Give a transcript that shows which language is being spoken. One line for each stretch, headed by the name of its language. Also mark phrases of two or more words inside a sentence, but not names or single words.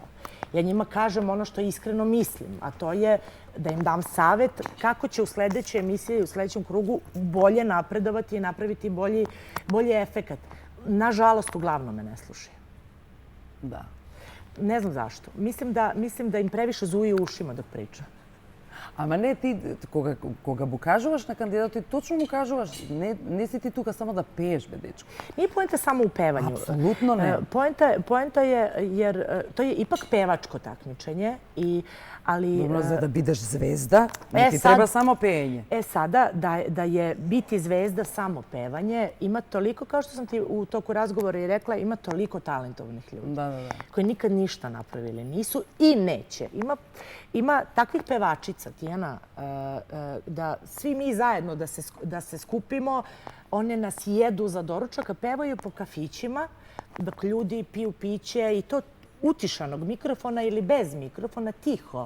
Serbian: Ja njima kažem ono što iskreno mislim, a to je da im dam savet kako će u sledećoj emisiji i u sledećem krugu bolje napredovati i napraviti bolji efekat. Nažalost, uglavnom me ne slušaju. Da. Ne znam zašto. Mislim da im previše zuji u ušima dok priča.
Macedonian: Ама не, ти, кога му кажуваш на кандидатот, точно му кажуваш, не си ти тука само да пееш, бе, дечко.
Serbian: Nije poenta samo u pevanju. Apsolutno ne. Poenta je, jer to je ipak pevačko takmičenje, ali...
Macedonian: Добро, за да бидеш звезда, не ти треба само пеење.
Serbian: Sada, da je biti zvezda samo pevanje, ima toliko, kao što sam ti u toku razgovora i rekla, ima toliko talentovanih ljudi. Da. Koji nikad ništa napravili nisu i neće. Ima takvih pevačica, Tijana, da svi mi zajedno da se skupimo, one nas jedu za doručak, a pevaju po kafićima, dok ljudi piju piće i to utišanog mikrofona ili bez mikrofona, tiho.